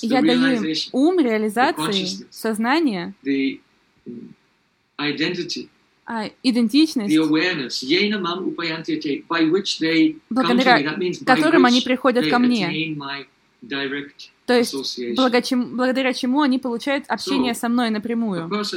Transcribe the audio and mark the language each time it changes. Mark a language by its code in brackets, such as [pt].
[ru] я даю им ум, реализации, сознание, [en] the identity, [ru] идентичность, [en] the awareness, [sa] yena mam upayantyate, [en] by which they come to me. That means by which they attain my direct association. [ru] То есть, благодаря чему они получают общение со мной напрямую.